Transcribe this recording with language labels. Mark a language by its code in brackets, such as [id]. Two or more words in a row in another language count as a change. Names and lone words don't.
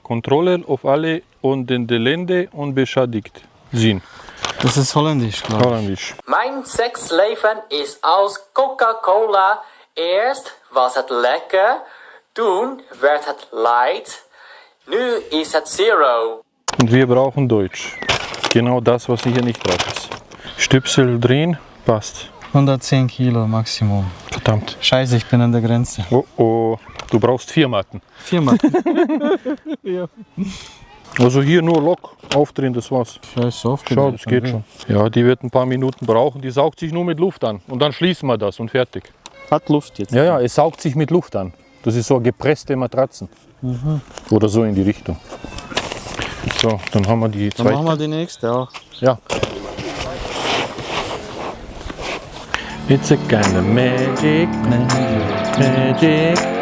[de] Kontrollen auf alle und den Länder und beschädigt sind. Das ist holländisch, glaube ich. Holländisch. [nl] Mijn seksleven is als Coca-Cola. Eerst was het lekker, toen werd het light, nu is het zero. [de] Und wir brauchen Deutsch. Genau das, was ich hier nicht brauche. Stöpsel drehen, passt. 110 Kilo Maximum. Verdammt. Scheiße, ich bin an der Grenze. Oh oh, du brauchst 4 Matten. 4 Mal. Also hier nur Lok aufdrehen, das war's. Scheiße, Schau, das geht schon. Ja, die wird ein paar Minuten brauchen. Die saugt sich nur mit Luft an. Und dann schließen wir das und fertig. Hat Luft jetzt. Ja, ja, es saugt sich mit Luft an. Das ist so gepresste Matratzen. Oder so in die Richtung. So, dann haben wir die Dann machen zweite. wir die nächste auch. Ja. [en] It's a kind of magic, magic.